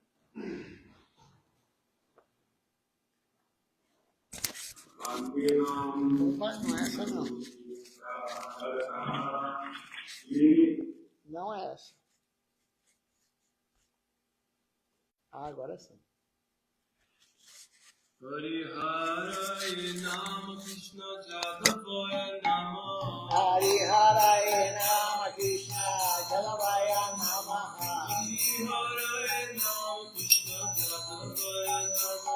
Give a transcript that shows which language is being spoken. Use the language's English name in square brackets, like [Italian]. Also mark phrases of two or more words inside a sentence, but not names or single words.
[Portuguese] Opa, não é essa não. Não é essa. Agora sim. [Sanskrit] Hare Nama Krishna Jadavaya Nama. Hare Nama Krishna Jadavaya Nama. Hare Nama Krishna Jadavaya Nama.